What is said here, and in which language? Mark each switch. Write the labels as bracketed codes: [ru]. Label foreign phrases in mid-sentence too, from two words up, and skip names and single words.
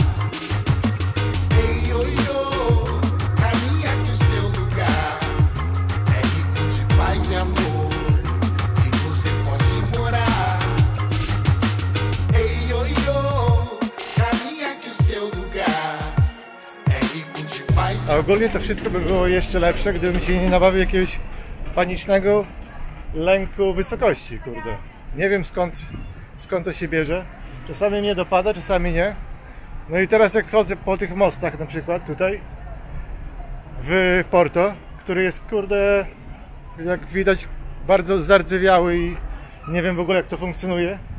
[pt] Ei, oi, oi, caminha que o seu lugar é rico de paz e amor, e você pode morar. Ei, oi, oi, caminha que o seu lugar. [pl] A ogólnie to wszystko by było jeszcze lepsze, gdybym się nie nabawił jakiegoś panicznego lęku wysokości, kurde. Nie wiem skąd to się bierze. Czasami mnie dopada, czasami nie. No i teraz jak chodzę po tych mostach, na przykład tutaj w Porto, który jest, kurde, jak widać, bardzo zardzewiały Nie wiem w ogóle jak to funkcjonuje.